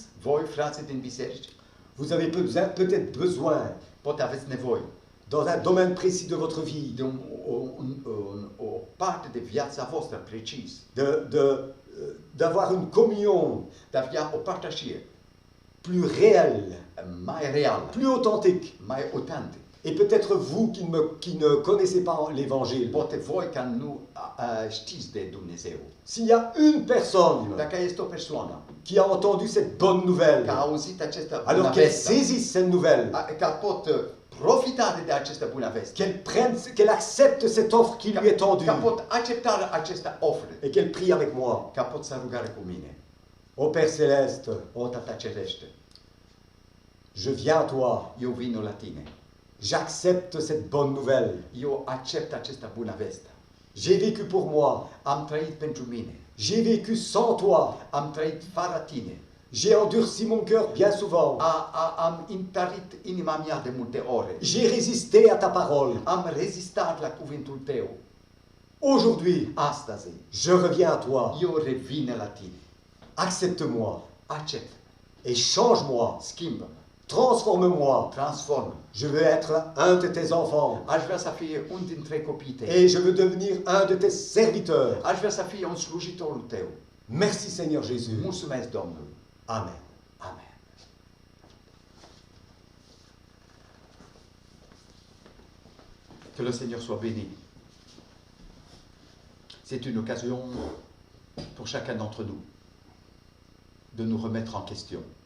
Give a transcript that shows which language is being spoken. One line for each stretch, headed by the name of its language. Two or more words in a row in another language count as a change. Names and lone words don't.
Romanian: Voi, frații din biserici,
French: vous avez peut-être besoin,
Romanian: poate aveți nevoie
French: dans un domaine précis de votre vie,
Romanian: de o parte de viața voastră precis,
French: d'avoir une communion
Romanian: de a avea o părtășie
French: plus réelle,
Romanian: mai reală,
French: plus authentique.
Romanian: mai autentic.
French: Et peut-être vous qui ne connaissez pas l'Évangile,
Romanian: Poate voi ca nu știți de Dumnezeu.
French: s'il y a une personne
Romanian: Dacă este o persoană
French: qui a entendu cette bonne nouvelle,
Romanian: care a auzit această bună
French: alors qu'elle
Romanian: veste,
French: saisisse cette nouvelle,
Romanian: ca pot profita de această bună veste,
French: qu'elle accepte cette offre qui lui est tendue,
Romanian: ca pot accepta această oferă,
French: et qu'elle prie avec moi.
Romanian: ca pot să rugare cu mine.
French: Ô Père Céleste,
Romanian: O, Tata Cerește,
French: je viens à toi,
Romanian: eu vin la tine.
French: j'accepte cette bonne nouvelle.
Romanian: Eu accept această bună veste.
French: J'ai vécu pour moi,
Romanian: Am trăit pentru mine.
French: j'ai vécu sans toi,
Romanian: Am trăit fără tine.
French: j'ai endurci mon cœur bien souvent,
Romanian: Am întărit inima mea de multe ore.
French: j'ai résisté à ta parole.
Romanian: Am rezistat la cuvântul tău.
French: Aujourd'hui,
Romanian: Astăzi,
French: je reviens à toi,
Romanian: eu revin la tine.
French: accepte-moi
Romanian: Accept.
French: et change-moi,
Romanian: Schimbă-mă.
French: transforme-moi.
Romanian: Transformă.
French: Je veux être un de tes enfants
Romanian: Aș vrea să fie un dintre copiii tăi.
French: et je veux devenir un de tes serviteurs.
Romanian: Aș vrea să fie un slujitorul tău.
French: Merci Seigneur Jésus.
Romanian: Mulțumesc, Domnul. Amen. Amen.
French: Que le Seigneur soit béni. C'est une occasion pour chacun d'entre nous de nous remettre en question.